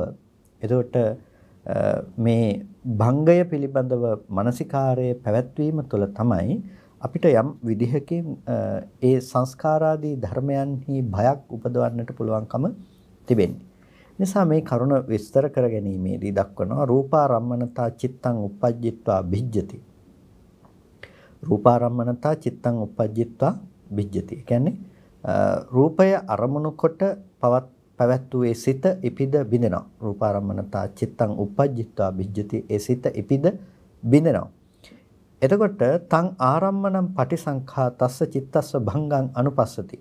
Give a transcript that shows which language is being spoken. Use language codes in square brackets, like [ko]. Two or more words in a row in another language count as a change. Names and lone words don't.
[si] එතකොට මේ භංගය පිළිබඳව මානසිකාරයේ පැවැත්වීම තුළ තමයි අපිට යම් විදිහකින් ඒ සංස්කාරාදී ධර්මයන්හි භයක් උපදවන්නට පුළුවන්කම තිබෙන්නේ. නිසා මේ කරුණ විස්තර කර ගැනීමේදී දක්වනවා [pi] රූපාරම්මනතා චිත්තං uppajjitva බිජ්ජති. රූපාරම්මනතා චිත්තං uppajjitva බිජ්ජති. [si] කියන්නේ රූපය අරමුණු කොට පැවැත්වුවේ සිත ඉපිද බිඳෙනවා. [pi] රූපාරම්මනතා චිත්තං uppajjitva බිජ්ජති. [si] ඒ සිත ඉපිද බිඳෙනවා. [pi] එතකොට තං ආරම්මණං පටිසංඛා තස්ස චිත්තස්ස භංගං අනුපස්සති.